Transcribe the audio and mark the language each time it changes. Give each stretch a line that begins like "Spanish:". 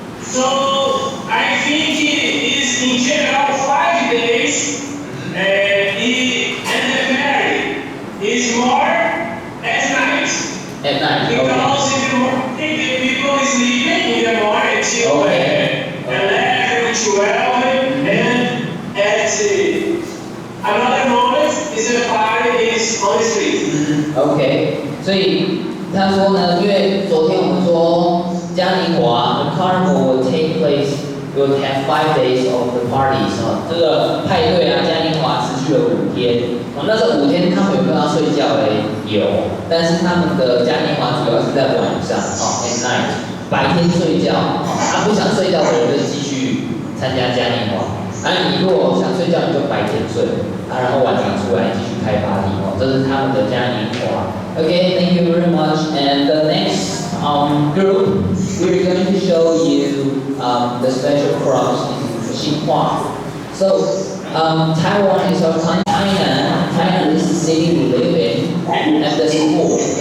English: So I think it is in general 5 days, and the ferry is more at night. At night. Because in the morning, the people is sleeping in the morning till 11, 12, and at another moment is the party is on the street.
Chinese: OK， 所以他说呢，因为昨天我们说嘉年华
English: the carnival will take place, will have 5 days of the parties
Chinese: 这个派对啊，嘉年华持续了5天。那这5天他们有没有要睡觉嘞？有，但是他们的嘉年华主要是在晚上
English: at night，
Chinese: 白天睡觉他不想睡觉的人就继续参加嘉年华。你如果想睡觉，你就白天睡然后晚上出来继续开 party 这是他们的嘉年华。
English: Okay, thank you very much. And the next group, we're going to show you the special crops in Xinhua. So, Taiwan is our China. China is the city we live in, and the school.